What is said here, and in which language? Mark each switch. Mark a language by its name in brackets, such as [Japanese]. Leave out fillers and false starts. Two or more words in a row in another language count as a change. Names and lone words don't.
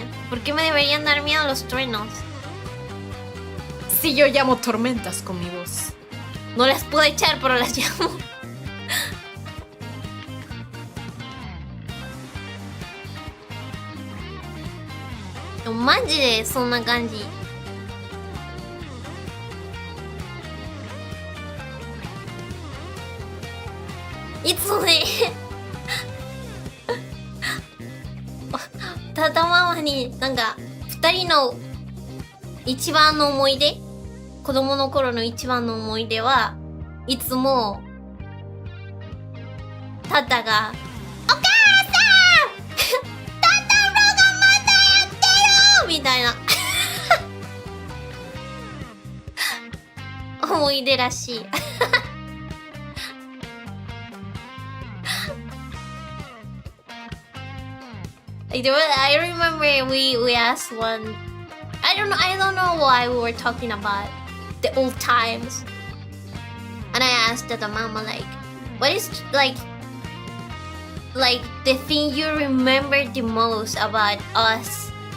[Spanish] ¿Por qué me deberían dar miedo los truenos? Si yo llamo tormentas con mi voz. No las puedo echar, pero las llamo. [Japanese] マンジでそんな感じ. Itsumoねタタママになんか2人の一番の思い出、子供の頃の一番の思い出はいつもタタがお母さんタタロがまたやってるみたいな思い出らしい。 [English] I remember we asked one. I don't know why we were talking about the old times, and I asked the mama like, what is like the thing you remember the most about us?